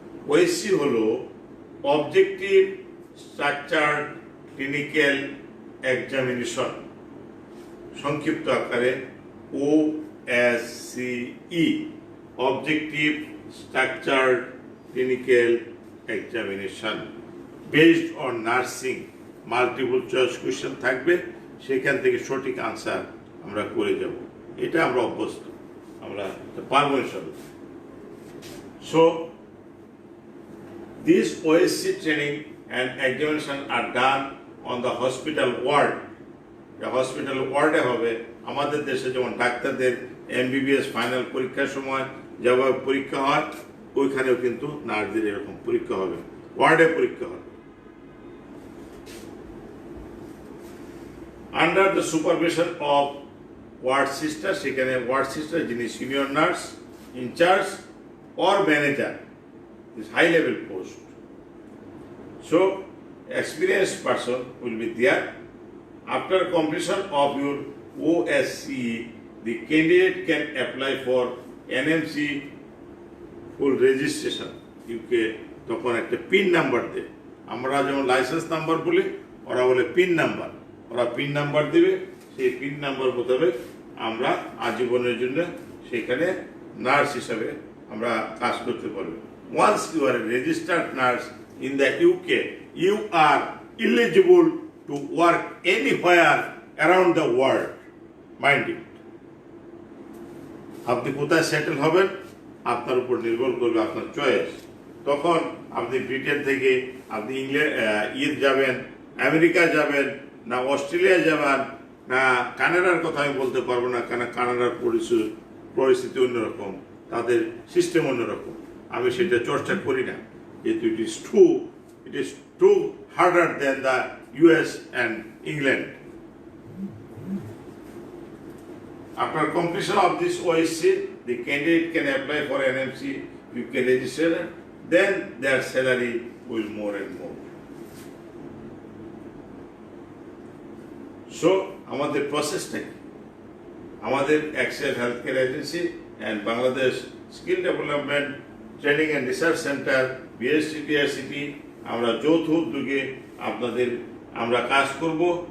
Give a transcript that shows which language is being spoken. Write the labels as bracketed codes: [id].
[en] OSCE হলো objective structured clinical examination, [bn] সংক্ষিপ্ত আকারে [en] OSCE, objective structured clinical examination based on nursing. [bn] Multiple choice question থাকবে, সেখান থেকে সঠিক আনসার আমরা করে যাব। এটা আমরা অভ্যস্ত, আমরা পারবো ইনশাআল্লাহ। [en] So this OSCE training and examination are done on the hospital ward. [bn] Hospital ওয়ার্ডে হবে। আমাদের দেশে যেমন ডাক্তারদের MBBS ফাইনাল পরীক্ষার সময় যেভাবে পরীক্ষা হয়, ওইখানেও কিন্তু নার্সদের এরকম পরীক্ষা হবে, ওয়ার্ডে পরীক্ষা হবে। [en] under the supervision of ward sister, [bn] সেখানে ওয়ার্ড সিস্টার যিনি senior nurse, [en] In-charge or manager, is high level post. So, experienced person will be there. After completion of your OSCE, the candidate can apply for NMC full registration. [bn] তখন একটা pin number দেয়। আমরা যেমন licence number বলি, ওরা বলে pin number. ওরা pin number দেবে, সেই পিন নাম্বার মোতাবেক আমরা আজীবনের জন্য সেখানে নার্স হিসাবে আমরা কাজ করতে পারবো। [en] Once you are a registered nurse in the UK, you are eligible to work anywhere around the world. Mind it. [bn] আপনি কোথায় সেটেল হবেন আপনার উপর নির্ভর করবে, আপনার চয়েস। তখন আপনি ব্রিটেন থেকে আপনি ইংল্যান্ড যাবেন, আমেরিকা যাবেন, না অস্ট্রেলিয়া যাবেন, না কানাডার কথা আমি বলতে পারবো না, কারণ কানাডার পরিস্থিতি অন্যরকম, তাদের সিস্টেম অন্যরকম। আমি সেটা চর্চা করি না, যেহেতু [en] it is too harder than the US and England. After completion of this OSC, the candidate can apply for NMC UK registration, then their salary will more and more. So, [bn] আমাদের প্রসেসটা কি? আমাদের Excel health care agency and Bangladesh skill development training and research centre BSTPRCP আমরা যৌথ উদ্যোগে আমরা কাজ করব।